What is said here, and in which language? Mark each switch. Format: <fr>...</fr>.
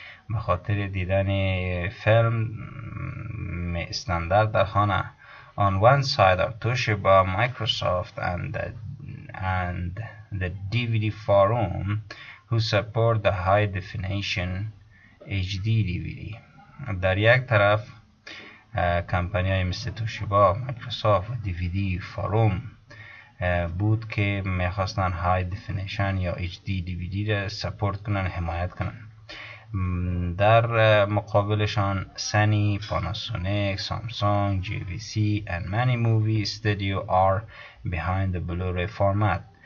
<fa>به خاطر دیدن فیلم استاندارد در خانه.</fa> <en>On one side are Toshiba, Microsoft, and the DVD Forum, who support the high definition HD DVD.</en> <fa>در یک طرف کمپانی های مثل توشیبا، مایکروسافت و DVD فاروم بود که میخواستن های دیفینیشن یا HD DVD را سپورت کنن، حمایت کنن. در مقابلشان سنی،</fa> <en>Panasonic, Samsung, GVC and many movie studio are behind the Blu-ray format.</en>